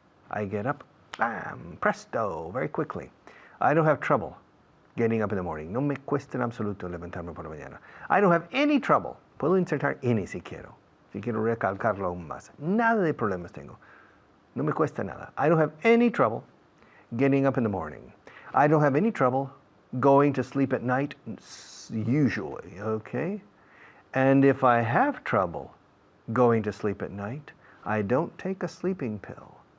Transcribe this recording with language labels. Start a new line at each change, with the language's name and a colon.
English: I get up, bam, presto, very quickly. I don't have trouble getting up in the morning.
Spanish: No me cuesta en absoluto levantarme por la mañana.
English: I don't have any trouble.
Spanish: Puedo insertar any si quiero recalcarlo aún más. Nada de problemas tengo. No me cuesta nada.
English: I don't have any trouble getting up in the morning. I don't have any trouble going to sleep at night, usually, okay? And if I have trouble going to sleep at night, I don't take a sleeping pill.